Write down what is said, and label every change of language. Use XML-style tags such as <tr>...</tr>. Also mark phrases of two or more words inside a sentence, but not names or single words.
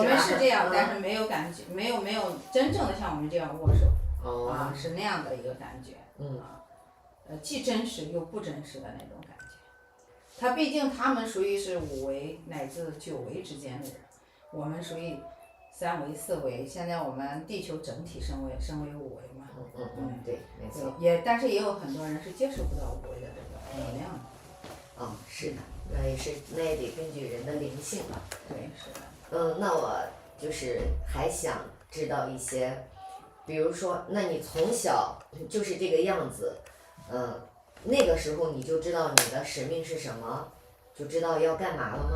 <zh>我們是這樣，但是沒有感覺，沒有真正的像我們這樣握手，是那樣的一個感覺，既真實又不真實的那種感覺。他畢竟他們屬於是5維乃至9維之間的人，我們屬於3維4維，現在我們地球整體升為5維嘛。對，沒錯。但是也有很多人是接受不到5維的這個能量的。是的，那也得根據人的灵性了。对，是的。那我就是還想知道一些，比如說，那你從小就是這個樣子，那個時候你就知道你的使命是什麼，就知道要幹嘛了嗎？</zh>